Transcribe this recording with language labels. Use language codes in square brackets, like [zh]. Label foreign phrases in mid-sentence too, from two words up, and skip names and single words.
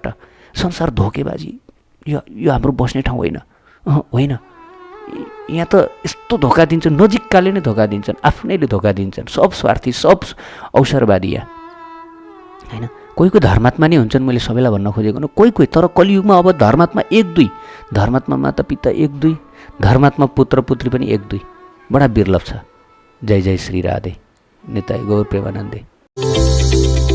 [ne] संसार धोकेबाजी, यो हाम्रो बस्ने ठाउँ होइन। होइन, यहाँ त यस्तो धोका दिन्छन्, नजिककाले नै धोका दिन्छन्, आफ्नैले धोका दिन्छन्। सब स्वार्थी, सब अवसरवादी यहाँ, होइन? कोही धर्मात्मा नै हुन्छन्, मैले सबैलाई भन्न खोजेको न। कोही तर कलियुगमा अब धर्मात्मा 1-2, धर्मात्मा माता पिता 1-2, धर्मात्मा पुत्र पुत्री पनि 1-2, बडा बिर्लभ छ। जय जय श्री राधे, निताई गौर प्रेमानन्दे।